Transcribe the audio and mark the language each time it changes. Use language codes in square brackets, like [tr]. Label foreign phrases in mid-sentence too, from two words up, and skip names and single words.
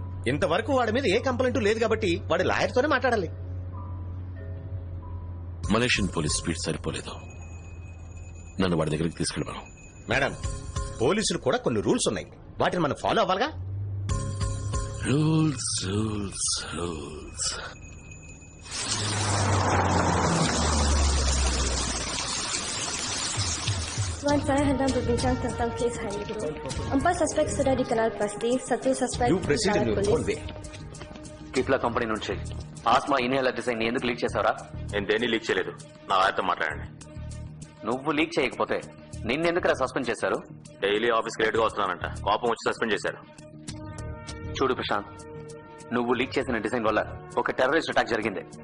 [te] ఇంతవరకు వాడి మీద ఏ కంప్లైంట్ లేదు కాబట్టి వాడు లాయర్తోనే మాట్లాడాలి. [en] Malaysian police speed [te] సరిపోలేదు. నన్ను వాడి దగ్గరికి తీసుకెళ్ళమను. మేడం, పోలీసులు కూడా కొన్ని రూల్స్ ఉన్నాయి, వాటిని మనం ఫాలో అవ్వాలిగా. [en] Rules rules rules. [ms] Saya hendak berbincang tentang kes hari ini. 4 suspek sudah dikenal pasti. 1 suspek [te] కీప్లా కంపెనీ నుంచి [en] asthma inhaler design [te] ఎందుకు లీక్ చేసావరా? నేను దేన్ని లీక్ చేయలేదు. నా ఆయనతో మాట్లాడండి. నువ్వు లీక్ చేయకపోతే నిన్నెందుకురా సస్పెండ్ చేశారు? డైలీ ఆఫీస్కి లేట్గా వస్తున్నానంట, కోపం వచ్చి సస్పెండ్ చేశారు. చూడు ప్రశాంత్, నువ్వు లీక్ చేసిన డిజైన్ వల్ల ఒక [en] terrorist attack [te] జరిగింది.